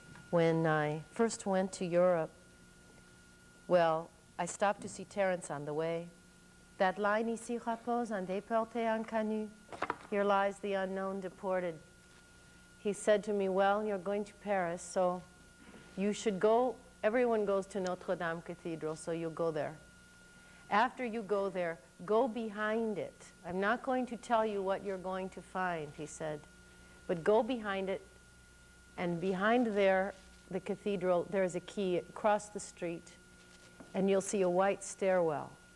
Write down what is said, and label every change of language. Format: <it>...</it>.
<en>When I first went to Europe, well, I stopped to see Terence on the way. That line,</en> <fr>ici repose un déporté inconnu.</fr> <en>Here lies the unknown deported. He said to me, well, you're going to Paris, so you should go. Everyone goes to Notre Dame Cathedral, so you'll go there. After you go there, go behind it. I'm not going to tell you what you're going to find, he said, but go behind it, and behind there, the cathedral, there's a key across the street, and you'll see a white stairwell.</en>